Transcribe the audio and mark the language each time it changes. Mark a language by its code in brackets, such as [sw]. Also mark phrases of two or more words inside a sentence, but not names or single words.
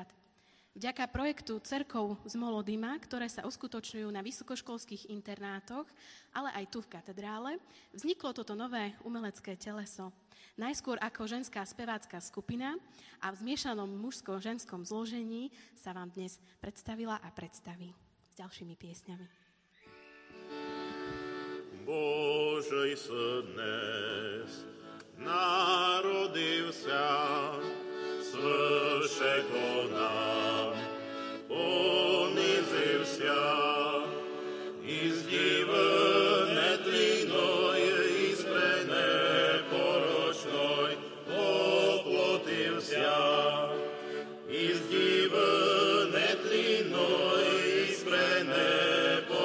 [sk] Vďaka projektu Cerkov z Molodima, ktoré sa uskutočňujú na vysokoškolských internátoch, ale aj tu v katedrále, vzniklo toto nové umelecké teleso. Najskôr ako ženská spevácka skupina a v zmiešanom mužsko-ženskom zložení sa vám dnes predstavila a predstaví s ďalšími piesňami. [rue] Божий днес народився, свишего нам понизився, із діви нетлінної, із пренепорочної оплотився, із діви нетлінної, із пренепорочної